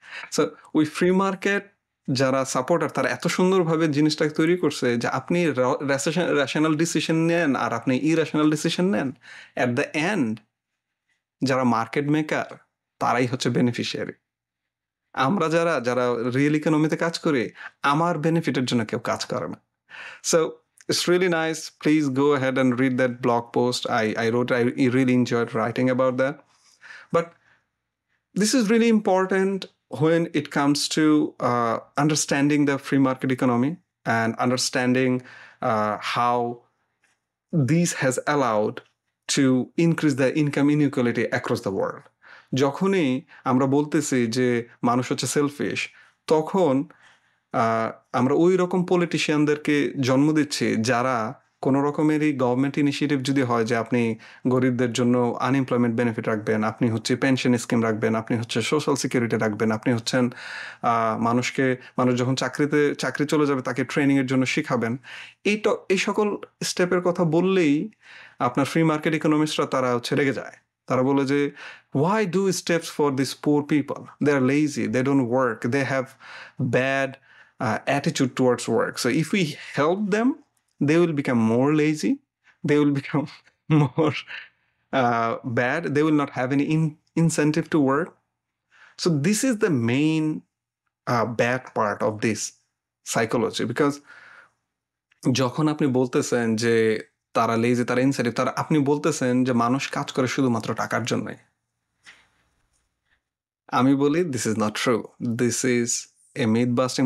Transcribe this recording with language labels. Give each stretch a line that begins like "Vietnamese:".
Bangla: So ওই free market যারা supporter, তারা এত সুন্দরভাবে জিনিসটাকে তৈরি করছে যে আপনি রেশনাল ডিসিশন নেন আর আপনি ইরেশনাল ডিসিশন নেন, অ্যাট দ্য এন্ড যারা মার্কেট মেকার তারাই হচ্ছে বেনিফিশিয়ারি। আমরা যারা রিয়েল ইকোনমিতে কাজ করি, আমার বেনিফিটের জন্য কেউ কাজ করে না।
English: So it's really nice. Please go ahead and read that blog post. I wrote, I really enjoyed writing about that. But this is really important when it comes to understanding the free market economy and understanding how this has allowed to increase the income inequality across the world.
Bangla: যখনই আমরা বলতেছি যে মানুষ হচ্ছে shellfish, তখন আমরা ওই রকম পলিটিশিয়ানদেরকে জন্ম দিচ্ছি যারা কোনো রকমেরই গভর্নমেন্ট ইনিশিয়েটিভ যদি হয় যে আপনি গরিবদের জন্য আনএমপ্লয়মেন্ট বেনিফিট রাখবেন, আপনি হচ্ছে পেনশন স্কিম রাখবেন, আপনি হচ্ছে সোশ্যাল সিকিউরিটি রাখবেন, আপনি হচ্ছেন মানুষ যখন চাকরি চলে যাবে তাকে ট্রেনিং এর জন্য শিখাবেন, এই সকল স্টেপের কথা বললেই আপনার ফ্রি মার্কেট ইকোনমিস্টরা তারা হচ্ছে রেগে যায়। তারা বলে যে
English: why do steps for these poor people? They are lazy, they don't work, they have bad attitude towards work. So if we help them, they will become more lazy, they will become more bad, they will not have any incentive to work. So this is the main bad part of this psychology, because
Bangla: যখন আপনি বলতেছেন যে তারা lazy, তারা incentive, তারা আপনি বলতেছেন যে মানুষ কাজ করে শুধুমাত্র টাকার জন্যই। আমি বলি
English: This is not true, this is a myth busting.